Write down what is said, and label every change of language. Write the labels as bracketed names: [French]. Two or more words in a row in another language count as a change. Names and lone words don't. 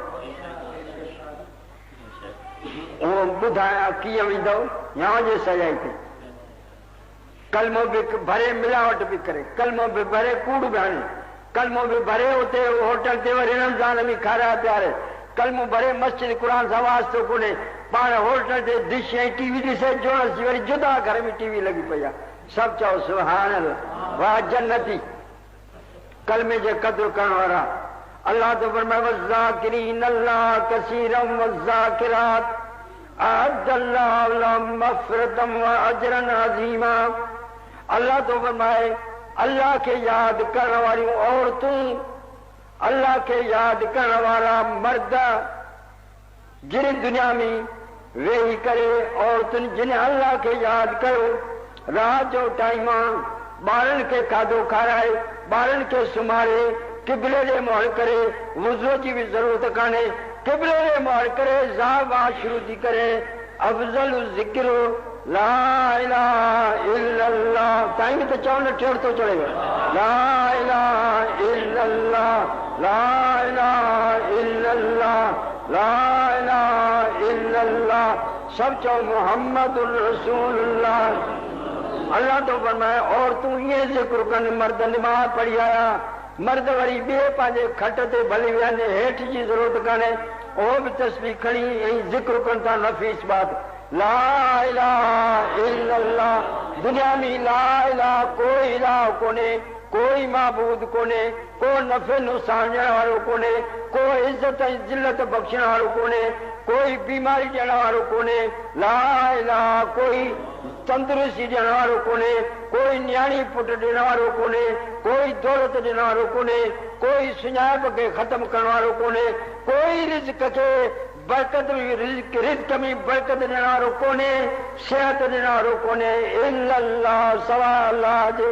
[Sindhi] उहो ॿुधायां कीअं वेंदव या जे सजाई ते कलमो बि भरे मिलावट बि करे, कलमो बि भरे कूड़ बि हणे, कलमो बि भरे उते होटल ते वरी रमज़ान में खाराए प्यारे, कलमो भरे मस्जिद क़ुरान सां वास्तो कोन्हे, पाण होटल ते डिश ऐं टीवी ॾिसे जोड़ वरी जुदा घर में टीवी लॻी पई आहे। सभु चओ [Arabic] سبحان الله, [Sindhi] वाह जन्नती कलमे जे क़द्र करण वारा। अल्लाह तो फरमाए [Arabic] والذاكرين الله كثيرا والذاكرات أعد الله لهم مغفرة وأجرا عظيما. [Sindhi] अल्लाह तो फरमाए अल्लाह के याद करण वारियूं औरतूं, अल्लाह के याद करण वारा मर्द, जिन दुनिया में वेही करे औरतुनि जिन अल्लाह के याद कयो, रात जो टाइम ॿारनि खे खाधो खाराए, ॿारनि खे सुम्हारे, क़िबले ॾे मुंहुं करे, वुज़ू जी बि ज़रूरत कान्हे, क़िबले ॾे मुंहुं करे ज़ावा शुरू थी करे, अफ़ज़ल ज़िक्र [Arabic] لا إله إلا الله, [Sindhi] ताईं त चवण ठेड़ थो चढ़े, [Arabic] لا إله إلا الله، لا إله إلا الله، لا إله إلا الله, [Sindhi] सब चओ [Arabic] محمد رسول الله. [Sindhi] अल्लाह तो फरमाए औरतूं ईअं ज़िक्र कनि, मर्द नमाज़ पढ़ी आया, मर्द वरी ॿिए पंहिंजे खट ते भली विया, हेठि जी ज़रूरत कान्हे, उहो बि तस्बीह खणी ऐं ज़िक्र कनि था नफ़ीस बात, [Arabic] لا إله إلا الله. [Sindhi] दुनिया में [Arabic] لا إله [Sindhi] कोई इलाह कोन्हे, कोई माबूद कोन्हे, को नफ़े नुक़सान ॾियण वारो कोन्हे, को इज़त ऐं ज़िलत बख़्शण वारो कोन्हे, कोई बीमारी ॾियण वारो कोन्हे, [Arabic] لا إله [Sindhi] कोई तंदुरुस्ती ॾियण वारो कोन्हे, कोई न्याणी पुट ॾियण वारो कोन्हे, कोई दौलत ॾियण वारो कोन्हे, कोई सुञाणप खे ख़तम करण वारो कोन्हे, कोई रिज़्क़ खे बरकत में रिज़्क़ में बरकत ॾियण वारो कोन्हे, सिहत ॾियण वारो कोन्हे, इल्लल्लाह सवा अल्लाह जे।